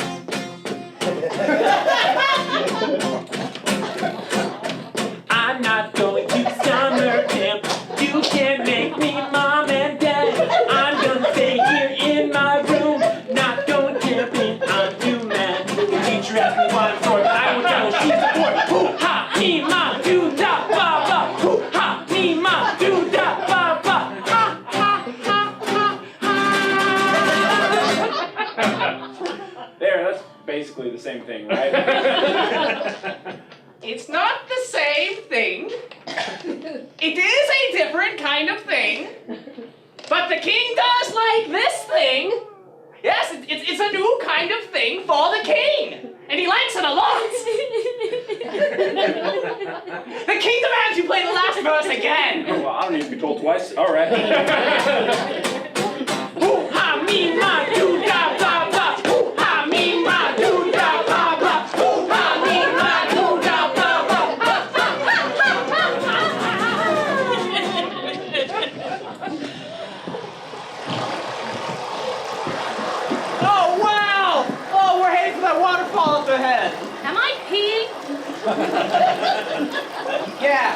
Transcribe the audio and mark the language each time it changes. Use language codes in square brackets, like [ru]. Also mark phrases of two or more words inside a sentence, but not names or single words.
[en] I'm not going to summer camp. You can't make me mom and dad. I'm gonna stay here in my room. Not going camping, I'm too mad. The teacher asked me why I'm short, I will tell her she's a boy. Hoo-ha, me-ma, do-da-ba-ba. Hoo-ha, me-ma, do-da-ba-ba. Ha-ha-ha-ha-ha. There, that's basically the same thing, right? It's not the same thing. It is a different kind of thing. But the king does like this thing. Yes, it's a new kind of thing for the king. And he likes it a lot. The king demands you play the last verse again. Well, I don't need to be told twice. All right. Hoo-ha, me-ma, do-da-ba-ba. Hoo-ha, me-ma, do-da-ba-ba. Hoo-ha, me-ma, do-da-ba-ba. Oh, wow! Oh, we're heading for that waterfall up ahead. Am I peeing? Yeah.